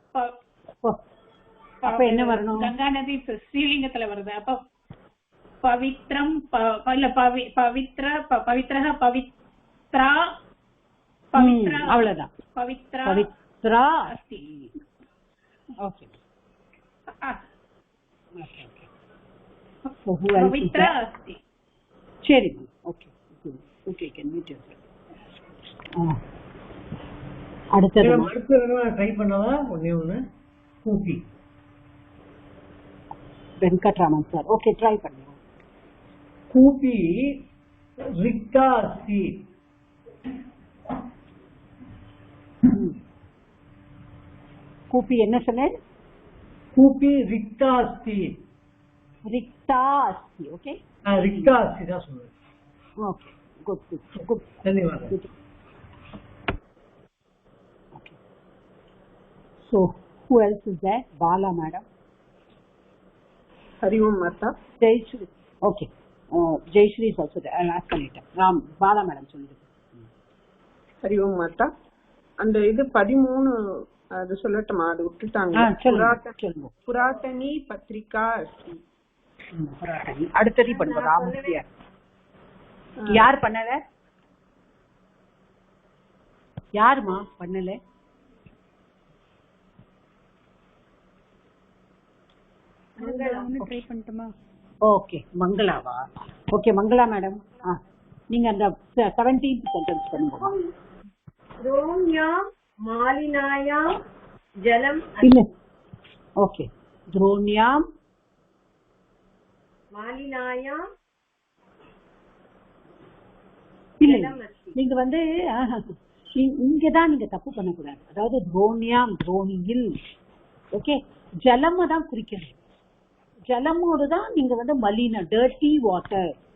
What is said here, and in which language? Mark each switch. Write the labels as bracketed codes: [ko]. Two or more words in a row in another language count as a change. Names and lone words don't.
[ta] அப்ப என்ன வரணும்? கங்கா நதி ஸ்ரீலிங்கத்துல வருது. அப்ப பவித்ரம் இல்ல பவித்ரா அவ்வளவுதான். [sa] पवित्रा अस्ति. [en] Okay. Okay. So who else is [sa] पवित्रा [en] there? [sa] अस्ति. [en] Sherry. Okay. Good. Okay, can meet yourself. [ta] அடுத்தது ட்ரை பண்ணவா ஒண்ணு கூப்பி வெங்கட்ராமன் சார். ஓகே, ட்ரை பண்ணுங்க. [sa] कूपी रिक्ता अस्ति. கூப்பி என்ன சொன்ன? कूपी रिक्ता अस्ति. रिक्ता अस्ति. ஓகே, रिक्ता अस्ति [ta] தான் சொல்லுவேன். ஓகே, [en] good good good. [ta] தன்யவாதம். [en] Okay. So who else is there? Bala madam. [sa] हरि ओम माता. [en] Jayashri. Okay. Jayashri is also there. I'll ask her later. [ta] Bala madam சொல்லுங்க. [sa] हरि ओम माता. [ta] அந்த இது 13 அது சொல்லட்டுமா? அது விட்டுட்டாங்க. [sa] पुरातनी पत्रिका अस्ति. [ta] புராதனி. அடுத்தது பண்ணுங்க. ராமஸ்யா. யார் பண்ணல? யாருமா பண்ணல? ட்ரை பண்ணட்டுமா? ஓகே, மங்களாவா? ஓகே, மங்களா மேடம். நீங்க அந்த 17th சென்டென்ஸ் பண்ணுங்க. [sa] द्रोण्यां मालिनायां जलम [ta] இல்ல. ஓகே, [sa] द्रोण्यां मालिनायां [ta] இல்ல. நீங்க வந்து இங்கதான் நீங்க தப்பு பண்ணக்கூடாது. அதாவது துரோணியாம், துரோணியில். ஓகே, ஜலம் தான் குறிக்கணும். ஜலமோடு தான் நீங்க வந்து மலின, [en] dirty water.